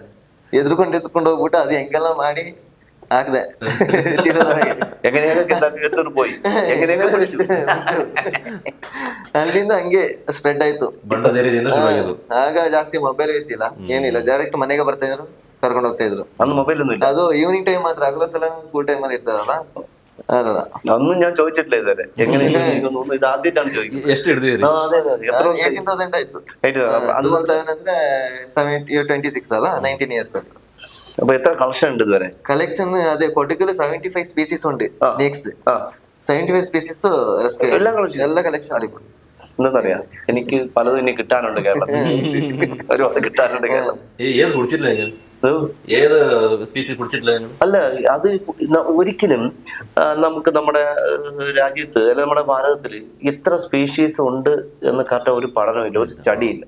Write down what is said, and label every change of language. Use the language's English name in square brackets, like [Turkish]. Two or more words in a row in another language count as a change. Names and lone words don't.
[Kannada] ಎದ್ರುಕೊಂಡು ಹೋಗ್ಬಿಟ್ಟು ಅದು ಹೆಂಗೆಲ್ಲ ಮಾಡಿ ಹಾಕ್ದೆ ಚೀಲದೊಳಗೆ. [Malayalam] പോയി [Kannada] ಅಲ್ಲಿಂದ ಹಂಗೆ ಸ್ಪ್ರೆಡ್ ಆಯ್ತು. ಆಗ ಜಾಸ್ತಿ ಮೊಬೈಲ್ ಇತ್ತಿಲ್ಲ, ಏನಿಲ್ಲ. ಡೈರೆಕ್ಟ್ ಮನೆಗೆ ಬರ್ತಾ ಇದ್ರು, ಕರ್ಕೊಂಡು ಹೋಗ್ತಾ ಇದ್ರು. [Malayalam] ಮೊಬೈಲ್ ഒന്നും ഇല്ല. [Kannada] ಅದು [English] evening time [Kannada] ಮಾತ್ರ, ಹಗಲೊತ್ತೆಲ್ಲ [English] school time [Kannada] ಅಲ್ಲಿ ಇರ್ತದಲ್ಲ. [Malayalam] അതല്ല ഒന്നും ഞാൻ ചോദിച്ചിട്ടില്ല ഇതുവരെ. എങ്ങനെയാണ് ഇത് ആദ്യമായിട്ടാണ് ചോദിക്കുന്നത്. [Kannada] ಎಷ್ಟು ಹಿಡಿದಿರಿ? 18,000 ಆಯ್ತು. 2007 ಅಂದ್ರೆ 26 ಅಲ್ಲ, 19 years ಅಲ್ಲಿ. [Malayalam] അപ്പൊ എത്ര കളക്ഷൻ ഉണ്ട് ഇതുവരെ? കളക്ഷൻ അതെ കൊടകില് 75 സ്പീസീസ് ഉണ്ട് സ്നേക്സ്. 75 സ്പീസീസ് എല്ലാ കളക്ഷൻ അടിപൊളി. എന്താന്നറിയാം, എനിക്ക് പലതും ഇനി കിട്ടാനുണ്ട് കേരളത്തിൽ. ഒരുപാട് കിട്ടാനുണ്ട് കേരളത്തിൽ. അല്ല, അത് ഒരിക്കലും നമുക്ക് നമ്മുടെ രാജ്യത്ത് അല്ലെങ്കിൽ നമ്മുടെ ഭാരതത്തില് എത്ര സ്പീഷീസ് ഉണ്ട് എന്ന് കറക്റ്റ് ഒരു പഠനമില്ല, ഒരു സ്റ്റഡി ഇല്ല.